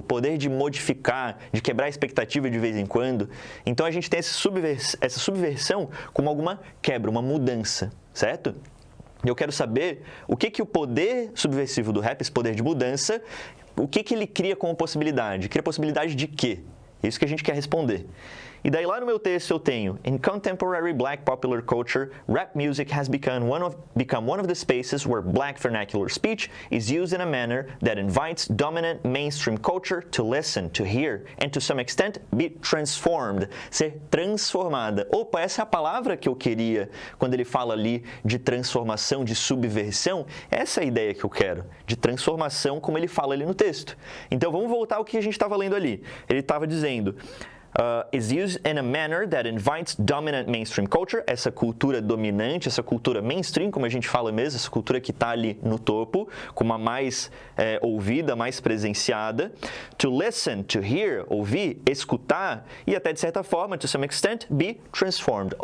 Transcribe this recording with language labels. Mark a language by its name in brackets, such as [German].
[Portuguese] O poder de modificar, de quebrar a expectativa de vez em quando. Então, a gente tem essa subversão como alguma quebra, uma mudança, certo? Eu quero saber o que o poder subversivo do rap, esse poder de mudança, o que ele cria como possibilidade? Cria possibilidade de quê? Isso que a gente quer responder. [English] E daí lá no meu texto eu tenho, in contemporary black popular culture, rap music has become one of the spaces where black vernacular speech is used in a manner that invites dominant mainstream culture to listen, to hear, and to some extent be transformed, [Portuguese] ser transformada. Opa, essa é a palavra que eu queria quando ele fala ali de transformação, de subversão. Essa é a ideia que eu quero, de transformação como ele fala ali no texto. Então vamos voltar ao que a gente estava lendo ali. Ele estava dizendo... [English] is used in a manner that invites dominant mainstream culture, [Portuguese] essa cultura dominante, essa cultura mainstream, como a gente fala mesmo, essa cultura que está ali no topo, como a mais ouvida, mais presenciada, [English] to listen, to hear, [Portuguese] ouvir, escutar e até de certa forma, [English] to some extent, be transformed.